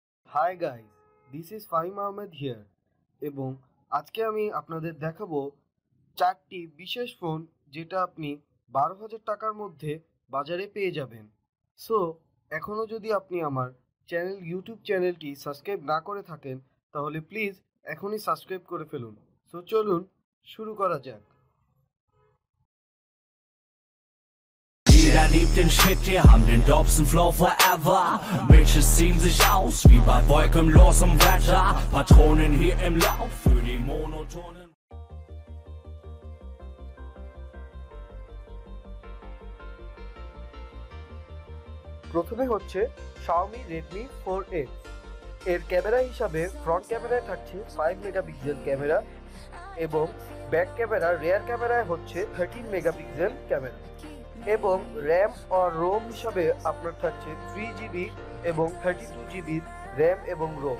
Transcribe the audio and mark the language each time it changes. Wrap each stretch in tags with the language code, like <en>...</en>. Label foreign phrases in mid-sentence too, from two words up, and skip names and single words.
<en>Hi guys, this is Fahim Ahmed here</en> <bn>এবং আজকে আমি আপনাদের দেখাবো চারটি বিশেষ ফোন যেটা আপনি 12,000 টাকার মধ্যে বাজারে পেয়ে যাবেন। সো এখনও যদি আপনি আমার ইউটিউব চ্যানেলটি সাবস্ক্রাইব না করে থাকেন তাহলে প্লিজ এখনই সাবস্ক্রাইব করে ফেলুন। সো চলুন শুরু করা যাক।</bn> <de>Jeder liebt den Shit, wir haben den Dobson Flow forever. Bitches ziehen sich aus, wie bei wolkenlosem Wetter. Patronen hier im Lauf für die monotonen.</de> <bn>প্রথমে হচ্ছে Xiaomi Redmi 4X। এর ক্যামেরা হিসাবে ফ্রন্ট ক্যামেরায় থাকছে 5</bn> <en>megapixel camera</en> <bn>এবং ব্যাক ক্যামেরা রিয়ার ক্যামেরায় হচ্ছে 13</bn> <en>megapixel camera</en> <bn>এবং র্যাম আর রোম হিসাবে আপনার থাকছে 3GB এবং 32GB র্যাম এবং রোম।</bn>